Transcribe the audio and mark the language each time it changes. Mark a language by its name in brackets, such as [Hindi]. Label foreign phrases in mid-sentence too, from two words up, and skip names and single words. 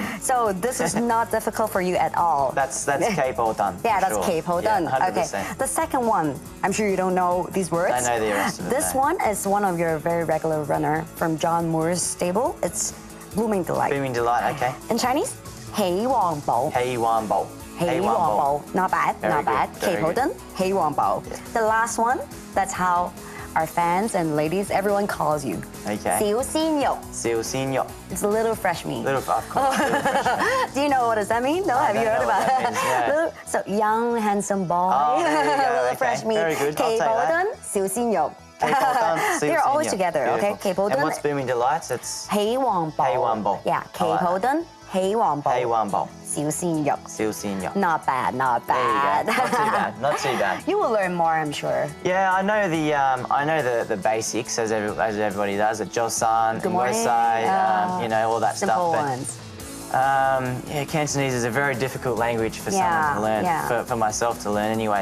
[English] So this is not difficult for you at all. That's Cape Tan. Yeah, that's Cape Tan. Yeah, 100%. Okay. The second one, I'm sure you don't know these words. I know the rest of it. This one is one of your very regular runner from John Moore's stable. It's Blooming Delight. Blooming Delight, okay. In Chinese, 喜旺寶. 喜旺寶. 喜旺寶. Not bad, not bad. 祈普敦, 喜旺寶. The last one, that's how our fans and ladies, everyone calls you. Okay. [Cantonese] 小鮮肉. 小鮮肉. [English] It's a little fresh meat. Of course. Little fresh meat. Do you know what does that mean? No, have you heard about it? Yeah. So young, handsome boy. Oh, there you go. Little Okay. fresh meat. Very good. I'll 祈 take 普 that. [Cantonese] 敦, 小鮮肉. [English] They're always together, okay? 祈普 And 敦, what's Blooming Delights? It's 喜旺寶. 喜旺寶. Yeah, 祈普敦, 喜旺寶. 喜旺寶. [Cantonese] 小鮮肉. 小鮮肉. [English] Not bad, not There bad. you go. Not too bad. Not too bad. You will learn more, I'm sure. Yeah, I know the basics as everybody does. The Joseon, Good morning. Ngosai, you know, all that Simple stuff. ones. Yeah, Cantonese is a very difficult language for someone to learn, for myself to learn anyway.